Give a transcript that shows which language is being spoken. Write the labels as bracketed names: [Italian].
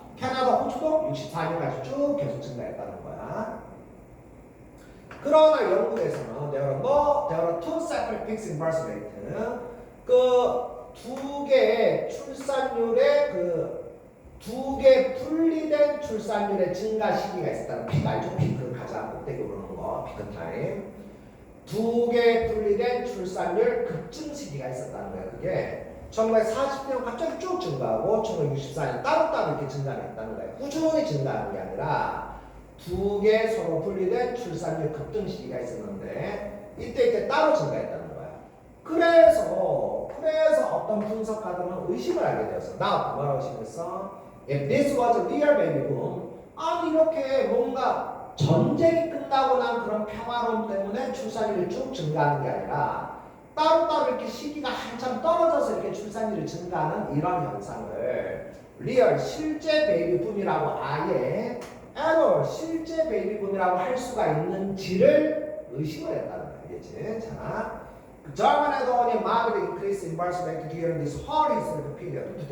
[Korean] 캐나다, 호주도 64년까지 쭉 계속 증가했다는 거야. 그러나 영국에서는 [English] there are two separate peaks in birth rate. [Korean] 그 두 개의 출산율의 두 개 분리된 출산율의 증가 시기가 있었다는 피크 알죠? 피크 가장 꼭대기 오르는 거, 피크 타임. 두 개 분리된 출산율 급증 시기가 있었다는 거예요. 그게 1940년 갑자기 쭉 증가하고 1964년 따로따로 이렇게 증가했다는 거예요. 꾸준히 증가하는 게 아니라 두 개 서로 분리된 출산율 급등 시기가 있었는데 이때 따로 증가했다는 거야. 그래서 어떤 분석가들은 의심을 하게 되었어. 나 뭐라고 의심했어? [English] If this was a real baby boom, [Korean] 아니 이렇게 뭔가 전쟁이 끝나고 난 그런 평화로움 때문에 출산율이 쭉 증가하는 게 아니라 따로따로 이렇게 시기가 한참 떨어져서 이렇게 출산율이 증가하는 이런 현상을 리얼 실제 베이비 붐이라고 아예 실제 베이비 붐이라고 할 수가 있는지를 의심을 했다는 거예요. 알겠지? [English] 자, German had only marked increase in birth rate during this whole historical period.